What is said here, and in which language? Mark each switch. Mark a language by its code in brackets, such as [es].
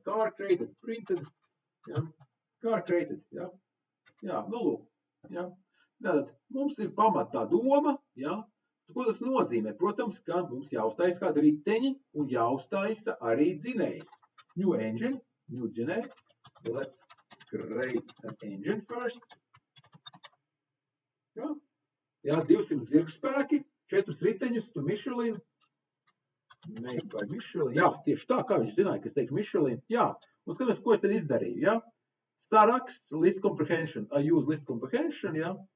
[en] Car created, printed, ja? Car created, ja? [lv] Jā, nu lūk, ja? Tātad mums ir pamatā doma, ja? Ko tas nozīmē? Protams, ka mums jāuztaisa kādi riteņi un jāuztaisa arī dzinējs. [en] New engine, new dzinēj. Let's create an engine first. [lv] Ja? Jā, 200 zirgspēki, 4 riteņus, tu Michelin. [en] Made by Michelin. [lv] Jā, tieši tā, kā viņš zināja, ka es teikšu Michelin. Jā, un skatāmies, ko es tad izdarīju, jā. [en] Saraksts, list comprehension. I use list comprehension, jā.